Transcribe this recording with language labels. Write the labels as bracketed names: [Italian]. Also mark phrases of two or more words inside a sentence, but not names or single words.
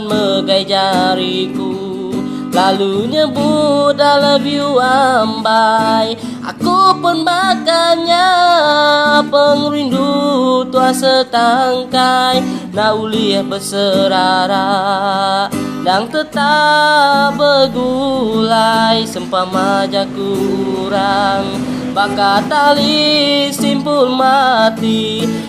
[Iban] megai jariku lalu nyebut [English] I love you [Iban] ambai aku pun makanya pengrindu tua setangkai naulih berserara dan tetap begulai sempama aja kurang bakat tali simpul mati